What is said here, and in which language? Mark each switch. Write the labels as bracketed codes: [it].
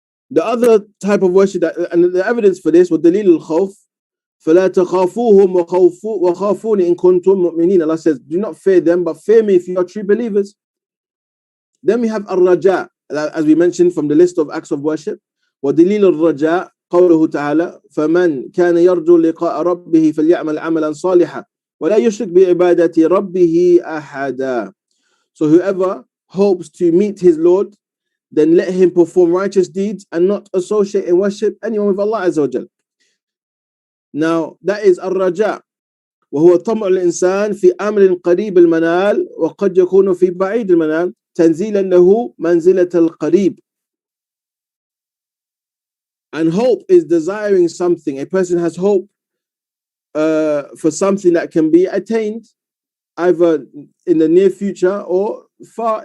[en] The other type of worship, and the evidence for this, [ar] وَدَلِيلُ الْخَوْفِ فَلَا تَخَافُوهُمْ وَخَافُونِ إِن كُنتُم مُؤْمِنِينَ. [en] Allah says, do not fear them, but fear me if you are true believers. Then we have al-raja, as we mentioned from the list of acts of worship. [ar] وَدَلِيلُ الرَّجَاء قوله تعالى فمن كان يرجو لقاء ربه فليعمل عملا صالحا ولا يشرك بعبادة ربه أحدا. [en] So whoever hopes to meet his Lord, then let him perform righteous deeds and not associate and worship anyone with Allah Azza wa Jal. Now that is [ar] الرجاء, وهو طمع الإنسان في أمر قريب المنال وقد يكون في بعيد المنال تنزيلا له منزلة القريب. [en] And hope is desiring something. A person has hope for something that can be attained either in the near future or far.